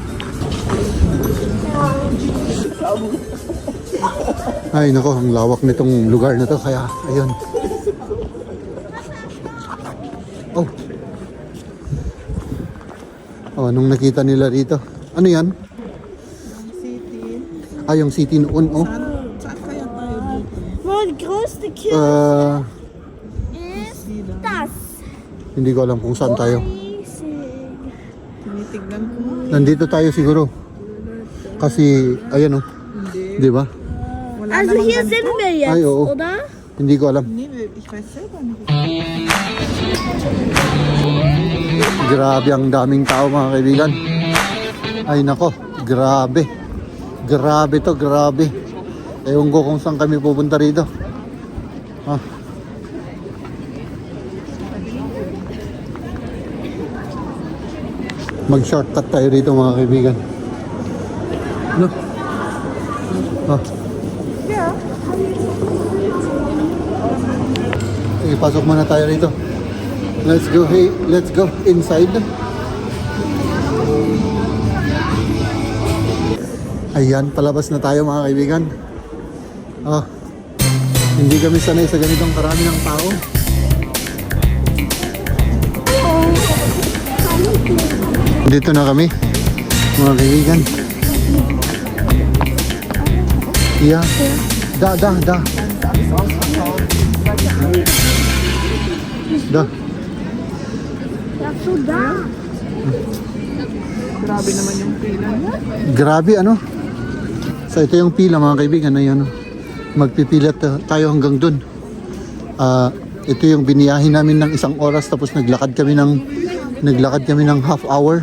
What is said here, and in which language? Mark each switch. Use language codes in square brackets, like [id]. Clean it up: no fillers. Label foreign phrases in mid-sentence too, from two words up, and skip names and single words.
[tl] Ay nako, ang lawak nitong lugar na to, kaya ayun. Oh, anong nakita nila rito? Ano yan? City. Yung city noon, oh. Saan kaya tayo dito? [de] Mein größte Kirche ist das. [tl] Hindi ko alam kung saan tayo. Tinitignan ko. Nandito tayo siguro. Kasi, ayan oh. Di ba? Wala [de] Also [tl] namang [de] hier [tl] ganito. [de] sind wir jetzt, [tl] Ay, oo. [de] oder? [tl] Hindi ko alam. [de] Nee, ich weiß selber nicht. [tl] Grabe ang daming tao, mga kaibigan. Ay nako, grabe. Grabe to, grabe. Ewan ko kung saan kami pupunta rito. Mag-shortcut tayo rito, mga kaibigan. Ano? Yeah. Sige, pasok muna tayo rito. [en] Let's go, hey, let's go inside. [tl] Ayan, palabas na tayo, mga kaibigan. Hindi kami sanay sa ganitong karami ng tao. Dito na kami, mga kaibigan. [de] Yeah. Da. Ja, so da. [tl] Grabe naman yung pila niya. Grabe, ano? So ito yung pila mga kaibigan. Ayan, magpipila tayo hanggang dun. Ito yung biniyahin namin ng 1 oras tapos naglakad kami ng [en] half hour.